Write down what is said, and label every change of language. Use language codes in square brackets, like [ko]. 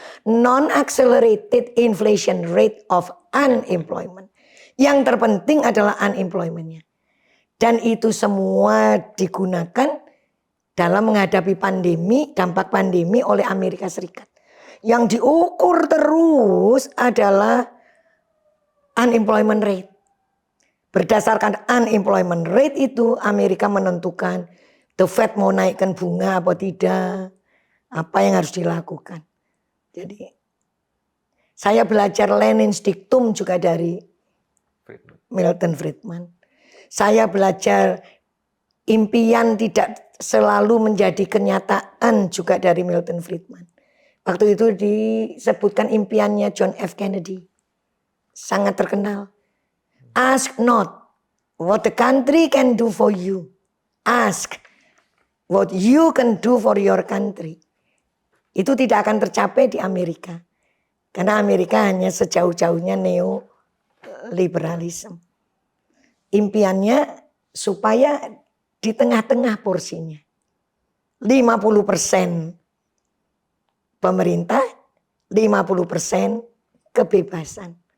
[en] Non-accelerated inflation rate of unemployment. [id] Yang terpenting adalah unemployment-nya. Dan itu semua digunakan dalam menghadapi pandemi, dampak pandemi oleh Amerika Serikat. Yang diukur terus adalah unemployment rate. Berdasarkan unemployment rate itu Amerika menentukan the Fed mau naikkan bunga atau tidak. Apa yang harus dilakukan. Jadi saya belajar Lenin's dictum juga dari Milton Friedman. Saya belajar impian tidak selalu menjadi kenyataan juga dari Milton Friedman. Waktu itu disebutkan impiannya John F. Kennedy. Sangat terkenal. [en] Ask not what the country can do for you. Ask what you can do for your country. [id] Itu tidak akan tercapai di Amerika. Karena Amerika hanya sejauh-jauhnya neoliberalisme. Impiannya supaya di tengah-tengah porsinya. 50% pemerintah, 50% kebebasan.